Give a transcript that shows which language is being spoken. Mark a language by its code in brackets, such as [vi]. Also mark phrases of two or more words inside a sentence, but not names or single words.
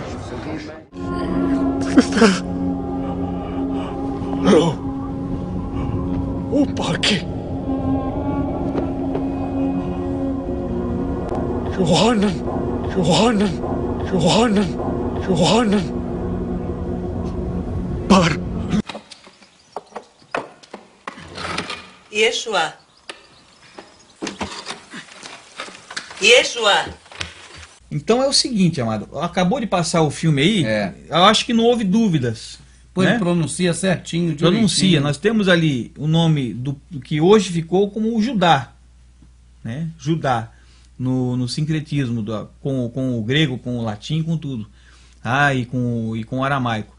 [he] وباكي يوحنا بار ישוע. Yeshua. [pt] Então é o seguinte, amado, acabou de passar o filme aí, É. eu acho que não houve dúvidas. Pois né? pronuncia certinho, Pronuncia, direitinho. nós temos ali o nome do que hoje ficou como o Judá, né? Judá, no sincretismo, com o grego, com o latim, com tudo, e com o aramaico.